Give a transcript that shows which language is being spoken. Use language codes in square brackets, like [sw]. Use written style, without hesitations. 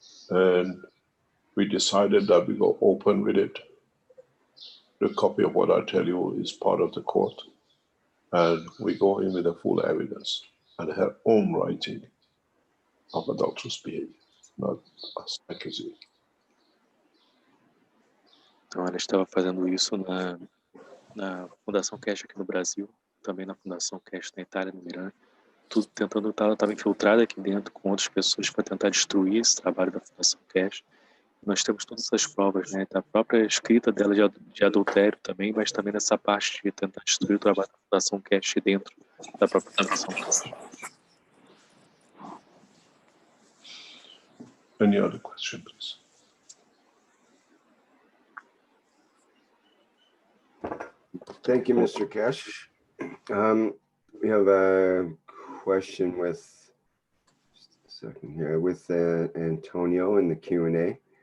[en] And we decided that we go open with it. The copy of what I tell you is part of the court. And we go in with the full evidence and her own writing of adulterous behavior, not us accusing. [pt] Então ela estava fazendo isso na Fundação Keshe aqui no Brasil, também na Fundação Keshe na Itália, no Irã. Tudo tentando, ela estava infiltrada aqui dentro com outras pessoas para tentar destruir esse trabalho da Fundação Keshe. Nós temos todas essas provas, né? Da própria escrita dela de adultério também, mas também nessa parte de tentar destruir o trabalho da Fundação Keshe dentro da própria Fundação Keshe. [en] Any other question, please? Thank you, Mr. Keshe. We have a question with, just a second here, with Antonio in the Q&A.